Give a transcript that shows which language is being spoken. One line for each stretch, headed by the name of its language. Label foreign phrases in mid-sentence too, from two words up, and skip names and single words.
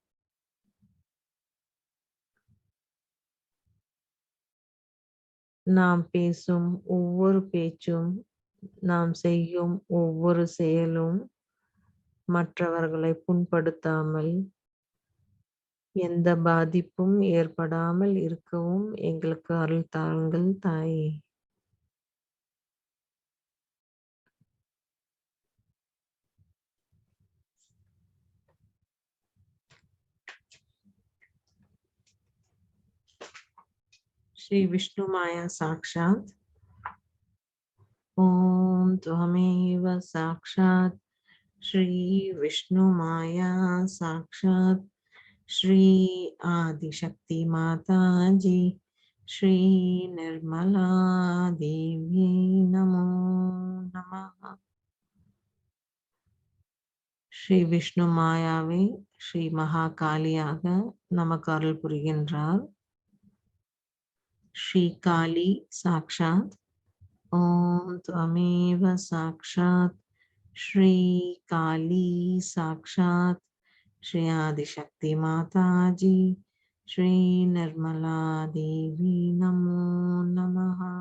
Tamil: நாம் பேசும் ஒவ்வொரு பேச்சும், நாம் செய்யும் ஒவ்வொரு செயலும் மற்றவர்களை புண்படுத்தாமல் எந்த பாதிப்பும் ஏற்படாமல் இருக்கவும் எங்களுக்கு அருள் தாருங்கள் தாயே.
Sanskrit: श्री विष्णु माया साक्षात। ओम त्वमेव साक्षात श्री विष्णु माया साक्षात श्री आदिशक्ति माता जी श्री निर्मला देवी नमो नमः।
Tamil: ஸ்ரீ விஷ்ணு மாயாவை ஸ்ரீ மகாகாளியாக நமக்கு அருள் புரிகின்றார்.
Sanskrit: श्री काली साक्षात्. ஓம் त्वमेव साक्षात् श्री काली साक्षात् श्री आदिशक्ति माताजी श्री निर्मला देवी नमो नमः.